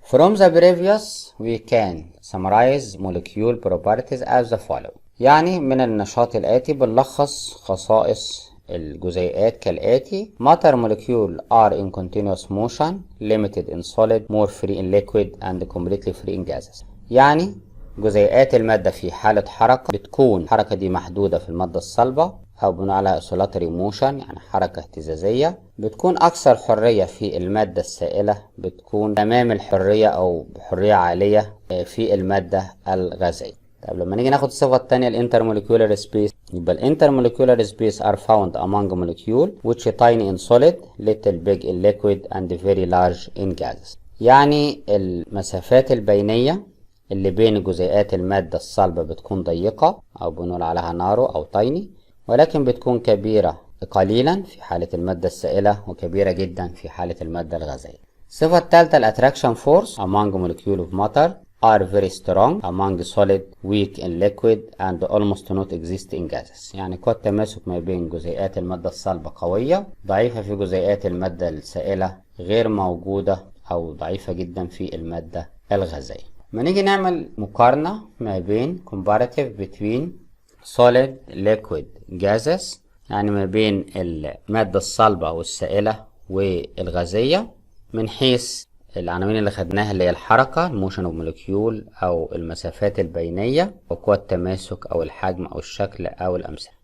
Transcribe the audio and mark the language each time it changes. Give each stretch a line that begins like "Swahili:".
English: From the previous we can summarize molecule properties as the following.
Arabic: يعني من النشاط الآتي بنلخص خصائص الجزيئات كالآتي:
English: matter molecule are in continuous motion, limited in solid, more free in liquid and completely free in gases.
Arabic: يعني جزيئات المادة في حالة حركة بتكون الحركة دي محدودة في المادة الصلبة أو بنقول عليها
English: oscillatory motion
Arabic: يعني حركة اهتزازية. بتكون أكثر حرية في المادة السائلة، بتكون تمام الحرية أو بحرية عالية في المادة الغازية. طب لما نيجي ناخد الصفة التانية
English: الانترموليكولار سبيس، يبقى الانترموليكولار space are found among molecule which tiny in solid, little big in liquid and very large in gases.
Arabic: يعني المسافات البينية اللي بين جزيئات المادة الصلبة بتكون ضيقة أو بنقول عليها نارو أو تايني، ولكن بتكون كبيرة قليلا في حالة المادة السائلة وكبيرة جدا في حالة المادة الغازية. الصفة الثالثة
English: الاتراكشن force among molecule of matter are very strong among solid, weak in liquid and almost not exist in gases.
Arabic: يعني قوة التماسك ما بين جزيئات المادة الصلبة قوية، ضعيفة في جزيئات المادة السائلة، غير موجودة أو ضعيفة جدا في المادة الغازية. ما نيجي نعمل مقارنة ما بين
English: comparative between solid, liquid, gases،
Arabic: يعني ما بين المادة الصلبة والسائلة والغازية من حيث العناوين اللي خدناها اللي هي الحركة الموشن اوف مولكيول أو المسافات البينية وقوة التماسك أو الحجم أو الشكل أو الأمثلة.